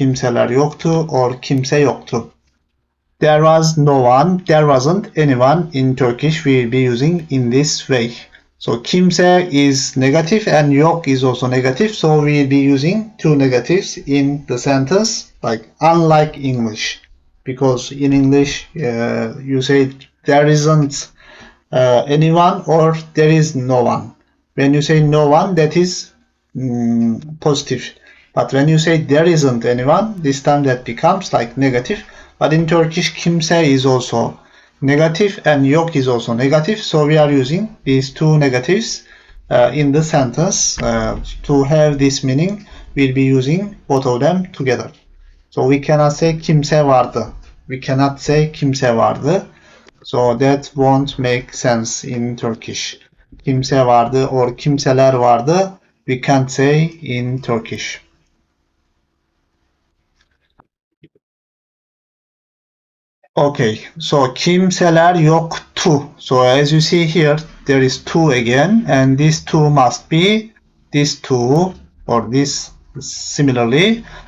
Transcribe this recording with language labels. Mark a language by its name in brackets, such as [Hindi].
[Turkish] Kimseler yoktu or kimse yoktu. [English] There was no one, there wasn't anyone in Turkish, we will be using in this way. So kimse is negative and yok is also negative, so we will be using two negatives in the sentence, like unlike English. Because in English you say there isn't anyone or there is no one. When you say no one, that is positive. But when you say there isn't anyone, this time that becomes like negative. But in Turkish, kimse is also negative and yok is also negative. So we are using these two negatives in the sentence. To have this meaning, we'll be using both of them together. So we cannot say [Turkish] kimse vardı. [English] We cannot say [Turkish] kimse vardı. [English] So that won't make sense in Turkish. [Turkish] Kimse vardı [English] or [Turkish] kimseler vardı, [English] we can't say in Turkish. Okay, so [Turkish] kimseler yoktu. [English] So as you see here, there is two again, and these two must be these two, or this similarly.